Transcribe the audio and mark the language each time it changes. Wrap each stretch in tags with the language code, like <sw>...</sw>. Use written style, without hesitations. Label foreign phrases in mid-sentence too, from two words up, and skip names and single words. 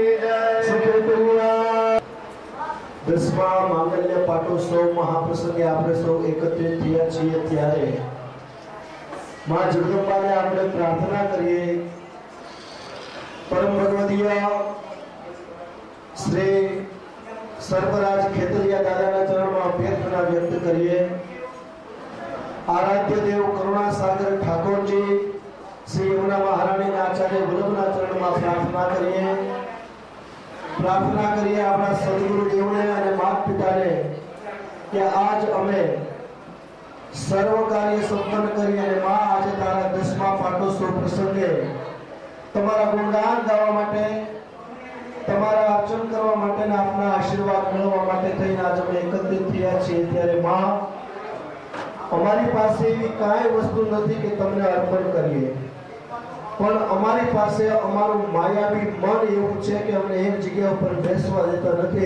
<gu>દસમા માંગલ્ય પાટોત્સવ મહાપ્રસંગે આપણે સૌ એકત્રિત થયા છીએ ત્યારે માં જગદંબાને આપણે પ્રાર્થના કરીએ।</gu> <hi>परम भगवदीय श्री सर्वराज खेतरिया दादा चरण में अभ्यर्थना व्यक्त करिए। आराध्य देव करुणा सागर ठाकुर जी श्री यमुना महारानी आचार्य वल्लभना चरण में प्रार्थना करिए अपना सदगुरु देव ने और माता पिता ने कि आज अमे सर्व कार्य संपन्न करिए।</hi> <gu>માં આજ તારા 10મા પાટોત્સવ પ્રસંગે તમારા ગુણગાન ગાવા માટે તમારા અર્ચન કરવા માટે ને આપના આશીર્વાદ મેળવવા માટે થઈને આજ અમે એકત્રિત થયા છીએ ત્યારે માં અમારી પાસે એવી કાંઈ વસ્તુ નથી કે તમને અર્પણ કરીએ, પણ અમારી પાસે અમારું માયાવી મન એવું છે કે અમને એક જગ્યા ઉપર બેસવા દેતા નથી।</gu>